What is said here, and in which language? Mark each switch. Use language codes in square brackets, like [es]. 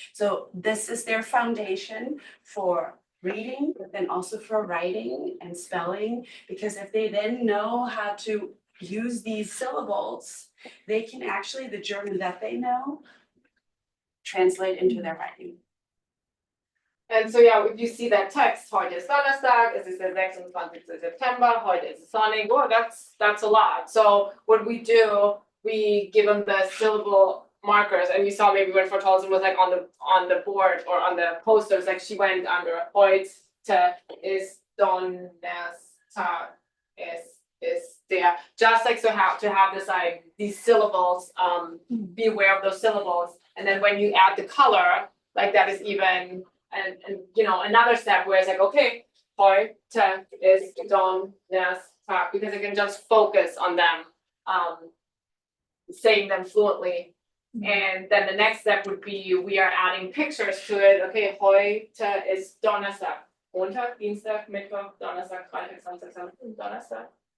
[en] So this is their foundation for reading, but then also for writing and spelling, because if they then know how to use these syllables, they can actually, the German that they know, translate into their writing. And so yeah, if you see that text, [de] heute ist Donnerstag, es ist der 26. September, heute ist es sonnig, [en] oh, that's a lot. So what we do, we give them the syllable markers, and you saw maybe when Frau Tolson was like on the board or on the posters, like she went under heute [de] ist Donnerstag, [en] is there, just like so how to have this like these syllables, be aware of those syllables, and then when you add the color, like that is even and another step where it's like, okay, [de] heute is Donnerstag, [en] because I can just focus on them, saying them fluently. And then the next step would be we are adding pictures to it. [de] Okay, heute is Donnerstag. Montag, Dienstag, Mittwoch, Donnerstag, Freitag, Samstag, Donnerstag.